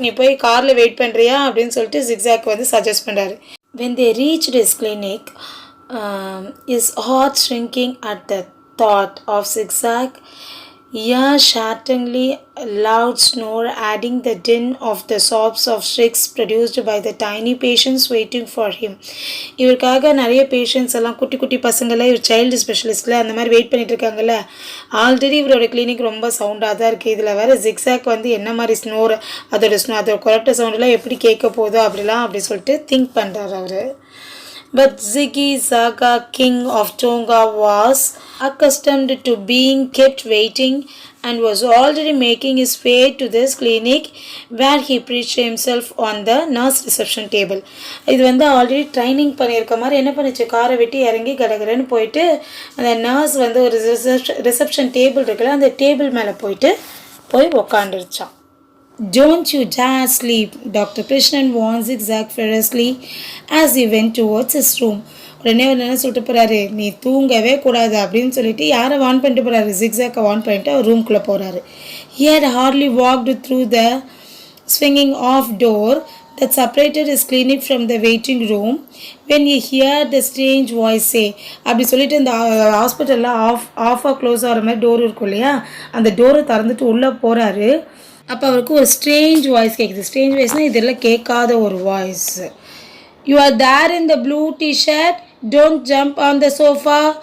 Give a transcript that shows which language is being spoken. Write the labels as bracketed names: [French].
[Tamil] நீ போய் காரில் வெயிட் பண்ணுறியா அப்படின்னு சொல்லிட்டு ஜிக்ஸாக் வந்து சஜஸ்ட் பண்ணுறாரு. [English] when they reached his clinic, his heart shrinking at the thought of zigzag, ear-shatteringly loud snore adding the din of the sobs of shrieks produced by the tiny patients waiting for him. [Tamil] இவருக்காக நிறைய patients எல்லாம் குட்டி குட்டி பசங்களை இவர் child ஸ்பெஷலிஸ்ட்டில் அந்த மாதிரி wait பண்ணிட்டு இருக்காங்கல்ல. ஆல்ரெடி இவரோட கிளினிக் ரொம்ப சவுண்டாக தான் இருக்குது, இதில் வேறு ஜிக்ஸாக் வந்து என்ன மாதிரி ஸ்னோர், அதோட கொரட்டை சவுண்டெல்லாம் எப்படி கேட்க போதோ அப்படி சொல்லிட்டு திங்க் பண்ணுறாரு அவர். [English] But Ziggy Zaga, king of Tonga, was accustomed to being kept waiting and was already making his way to this clinic where he preached himself on the nurse reception table. [Tamil] இது வந்து already training பண்ணியிருக்க மாதிரி என்ன பண்ணிச்சு, காரை விட்டு இறங்கி கடகடன்னு போயிட்டு அந்த நர்ஸ் வந்து ஒரு ரிசப்ஷன் டேபிள் இருக்குல்ல, அந்த டேபிள் மேலே போய் உக்காந்துருச்சான். [English] Don't you dare sleep, Dr. Krishnan warned Zigzag furiously as he went towards his room. [Tamil] உடனே அவர் என்ன சொல்லிட்டு போகிறாரு, நீ தூங்கவே கூடாது அப்படின்னு சொல்லிட்டு யாரை வார்ன் பண்ணிட்டு போகிறாரு, ஜிக்ஸாக்கை வார்ன் பண்ணிட்டு அவர் ரூம்குள்ளே போகிறாரு. [English] He had hardly walked through the swinging off door that separated his clinic from the waiting room when he heard the strange voice say. [Tamil] அப்படி சொல்லிட்டு இந்த ஹாஸ்பிட்டலில் ஆஃபாக க்ளோஸ் ஆகிற மாதிரி டோர் இருக்கும் இல்லையா, அந்த டோரை திறந்துட்டு உள்ளே போகிறாரு. அப்போ அவருக்கு ஒரு ஸ்ட்ரேஞ்ச் வாய்ஸ் கேட்குது. ஸ்ட்ரேஞ்ச் வாய்ஸ்னால் இதெல்லாம் கேட்காத ஒரு voice. [English] You are there in the blue T-shirt, don't jump on the sofa.